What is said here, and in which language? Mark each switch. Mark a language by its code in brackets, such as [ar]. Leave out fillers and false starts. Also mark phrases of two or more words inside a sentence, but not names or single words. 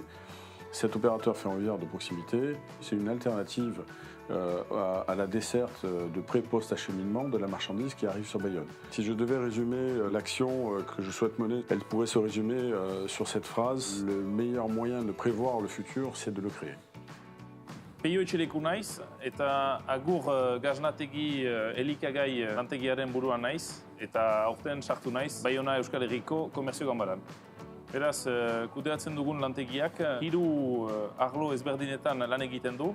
[fr] Cet opérateur ferroviaire de proximité, c'est une alternative à la desserte de pré-post-acheminement de la marchandise qui arrive sur Bayonne. Si je devais résumer l'action que je souhaite mener, elle pourrait se résumer sur cette phrase: le meilleur moyen de prévoir le futur, c'est de le créer. [eu] Peio etxeleku naiz, eta agur gaznategi elikagai lantegiaren buruan naiz, eta aurten sartu naiz Baiona Euskal Herriko Komerzio Ganbaran. Beraz, kudeatzen dugun lantegiak 3 arlo ezberdinetan lan egiten du.